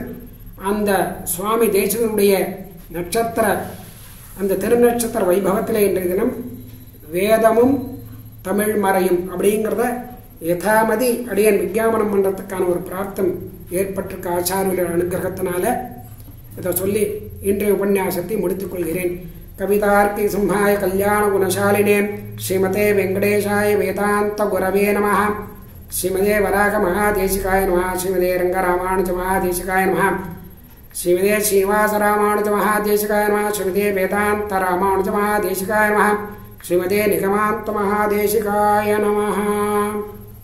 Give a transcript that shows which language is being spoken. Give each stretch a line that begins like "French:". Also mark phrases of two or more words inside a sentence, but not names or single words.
Tamil: அந்த சுவாமி தேசிகனுடைய நட்சத்திர அந்த திருநட்சத்திர வைபவத்திலே இன்றைய தினம் வேதமும் தமிழ் மறையும் அப்படிங்கிறத யதாமதி அடியன் விஞ்ஞாபனம் பண்ணுறதுக்கான ஒரு பிரார்த்தம் ஏற்பட்டிருக்க ஆச்சாரியர்கள் அனுகிரகத்தினால இதை சொல்லி இன்றைய உபன்யாசத்தை முடித்துக் கொள்கிறேன்.
Sanskrit: कवितार्किक सिंहाय कल्याण गुणशालिने श्रीमते वेङ्कटेशाय वेदान्त गुरवे नमः. श्रीमते वराह महादेशिकाय नमः. श्रीमते रङ्गरामानुज महादेशिकाय नमः. श्रीमते श्रीनिवास रामानुज महादेशिकाय नमः. श्रीमते वेदान्त रामानुज महादेशिकाय नमः. श्रीमते निगमान्त महादेशिकाय नमः.